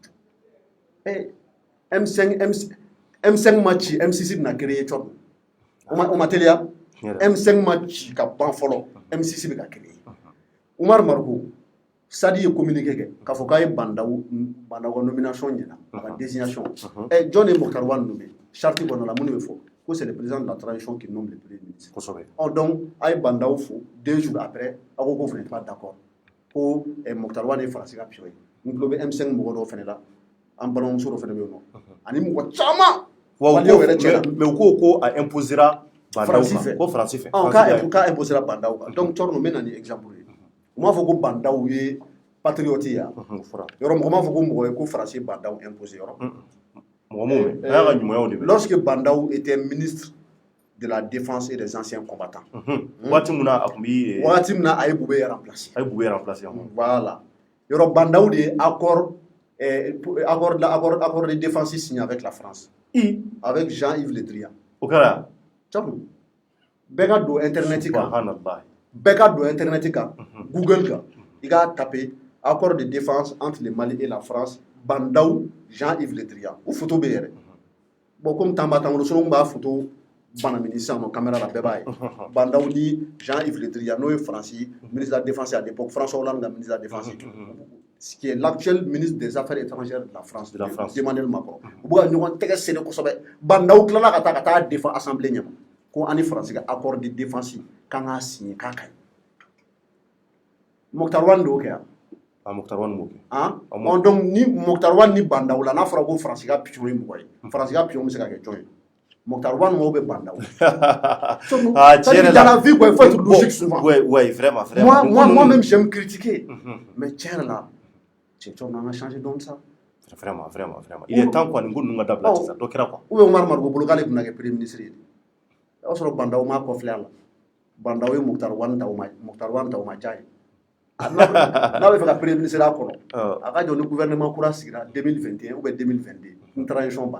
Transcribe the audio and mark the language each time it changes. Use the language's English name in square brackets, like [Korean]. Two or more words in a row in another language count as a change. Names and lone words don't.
[Bambara] k'u jɔ M5 ma ci M6 bɛna créer cogo o ma teliya M5 ma ci ka ban fɔlɔ M6 bɛ ka créer Umar Mariko Sadi ye communiqué kɛ k'a fɔ k'a ye Bandaw ka nomination ɲɛna a ka désignation jɔn ye Mokhtar Wane nommé charte kɔnɔ la mun bɛ fɔ ko [French] c'est le président de la transition qui nomme le premier ministre [Bambara] donc a ye Bandaw fo [French] 2 jours après [Bambara] a ko [French] vous n'êtes pas d'accord [Bambara] ko Mokhtar Wane ye faransi ka pion ye n tulo bɛ M5 mɔgɔ dɔw fɛnɛ la an balimamuso dɔ fɛnɛ bɛ yen nɔ ani mɔgɔ caman mais u ko a imposera Bandaw kan ko faransi fɛ k'a imposera Bandaw kan donc cɔrɔ n bɛ na ni exemple ye u m'a fɔ ko Bandaw ye patriote ye yɔrɔ mɔgɔ m'a fɔ ko mɔgɔ ye ko faransi ye Bandaw imposé yɔrɔ mɔgɔ m'o mɛn a y'a ka ɲumanya de bɛ [French] lorsque Bandaw était ministre de la défense et des anciens combattants [Bambara] waati min na a tun bi waati min na a ye Bube [French] remplacer voilà [Bambara] yɔrɔ Bandaw de ye [French] accord de défense signé avec la France [Bambara] avec Jean-Yves Le Drian o kɛra bɛɛ ka don internet kan Google kan i k'a taper [French] accord de défense entre le Mali et la France [Bambara] Bandaw Jean-Yves Le Drian o photo bɛ yɛrɛ [French] bon comme temps [Bambara] b'a temps bolo sinon b'a photo banamini sisan nɔ caméra la bɛɛ b'a ye Bandaw ni Jean-Yves Le Drian n'o ye Faransi [French] ministre de la défense à l'époque [Bambara] François Hollande ka [French] ministre de la défense qui est l'actuel ministre des Affaires étrangères de la France [Bambara] Emmanuel Macron u bɛ ka ɲɔgɔn tɛgɛ seri kosɛbɛ Bandaw tilala ka taa [French] défend assemblée [Bambara] ɲɛma ko ani Faransi ka [French] accord de défense [Bambara] kan k'a signé k'a ka ɲi Mokhtar Wane de y'o kɛ yan Mokhtar Wane m'o kɛ donc ni Mokhtar Wane ni Bandaw la n'a fɔra ko Faransi ka pion ye mɔgɔ ye Faransi ka pion bɛ se ka kɛ jɔn ye Mokhtar Wane mɔgɔw bɛ Bandaw [French] dans la vie quoi il faut être logique souvent vraiment moi-même j'aime critiquer mais tiens là on a changé donc ça vraiment il est temps quoi [Bambara] nin ko ninnu ka dabila sisan dɔ kɛra quoi [French] ou bien [Bambara] Umar Mariko bolo k'ale bɛna kɛ [French] premier ministre [Bambara] ye o y'a sɔrɔ Bandaw m'a kɔfilɛ a la Bandaw ye Mokhtar Wane ta o ma diya ye n'a bɛ fɛ ka [French] premier ministre [Bambara] a kɔnɔ a ka jɔ ni gouvernement kura sigira 2021 [French] ou bien [Bambara] 2022 ni transition banna